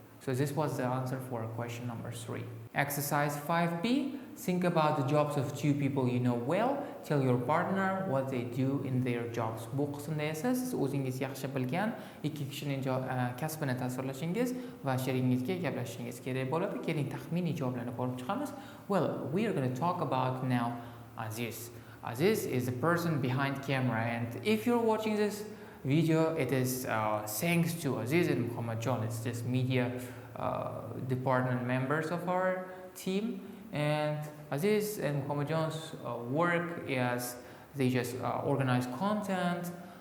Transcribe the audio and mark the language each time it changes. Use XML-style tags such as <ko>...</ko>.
<en>So this was the answer for question number 3. Exercise 5b. Think about the jobs of 2 people you know well. Tell your partner what they do in their jobs.</en> <uz>Bu qismda esa siz o'zingiz yaxshi bilgan 2 kishining kasbini tasvirlashingiz va sherigingizga gaplashishingiz kerak bo'ladi. Keling taxminiy javoblarni ko'rib chiqamiz.</uz> <en>Well, we are going to talk about now Aziz. Aziz is the person behind camera, and if you're watching this video, it is thanks to Aziz and 𝙋𝙧𝙚. It's just media department members of our team, and Aziz and 𝙋𝙧𝙚's work is they just organize content.</en>